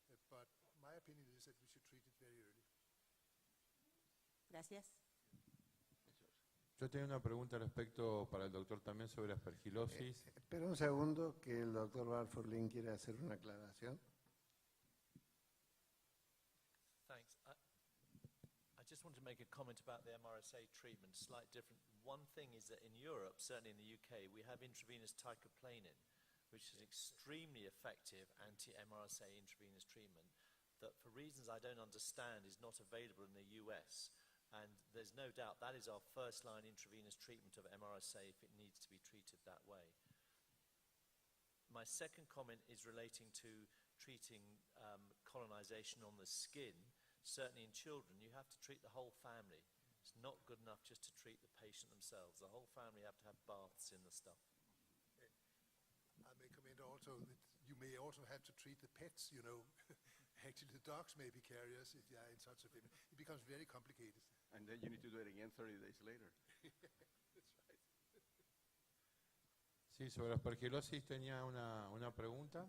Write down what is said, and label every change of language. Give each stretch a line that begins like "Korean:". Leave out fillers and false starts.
English: But my opinion is that we should treat it very early.
Spanish: Gracias. Yo tenía una pregunta respecto para el doctor también sobre aspergilosis. Espera un segundo que el doctor Balfour-Lin quiere hacer una aclaración.
English: Thanks. I just want to make a comment about the MRSA treatment, slightly different. One thing is that in Europe, certainly in the UK, we have intravenous teicoplanin, which is extremely effective anti-MRSA intravenous treatment that, for reasons I don't understand, is not available in the US. And there's no doubt that is our first-line intravenous treatment of MRSA if it needs to be treated that way. My second comment is relating to treating colonization on the skin. Certainly in children, you have to treat the whole family. It's not good enough just to treat the patient themselves. The whole family have to have baths in the stuff. I may comment also that you may also have to treat the pets, you know. Actually, the dogs may be carriers if they are in such a film. It becomes very complicated. And then you need to do it again 30 days later. That's right.
Spanish: Sí, sobre aspergilosis tenía una pregunta.